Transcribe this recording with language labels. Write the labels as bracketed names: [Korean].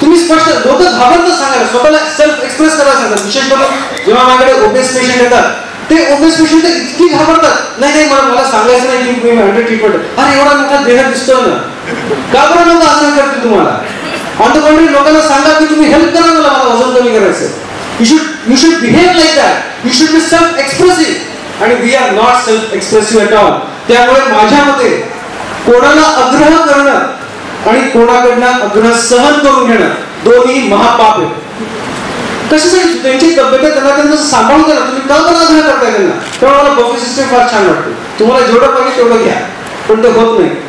[Marathi] तुम्ही स्पष्ट, लोक घाबरतच सांगायला, स्वतःला सेल्फ एक्सप्रेस करायला सांगतात. विशेष करून जेव्हा माझ्याकडे ओबेस पेशंट येतात, ते ओबेस पेशंट इतकी घाबरतात, नाही मला सांगायचं नाही की मी अंडर ट्रीटमेंट. अरे एवढा मोठा देह दिसतोय ना, का बरं लोक असं करतील तुम्हाला? [English] on the contrary, [Marathi] लोकांना सांगा की तुम्ही हेल्प करा, मला वजन कमी करायचं. [English] You should behave like that. You should be self-expressive. [Marathi] आणि [English] we are not self-expressive at all. [Marathi] त्यामुळे माझ्या मते कोणाला आग्रह करणं आणि कोणाकडनं आग्रह सहन करून घेणं दोन्ही महापाप आहेत. कशासाठी? त्यांची तब्येत आहे, त्यांना सांभाळून घ्या. तुम्ही का बरं आग्रह करताय त्यांना? तेव्हा मला बफे सिस्टम फार छान वाटते. तुम्हाला जेवढं पाहिजे तेवढं घ्या, पण ते होत नाही.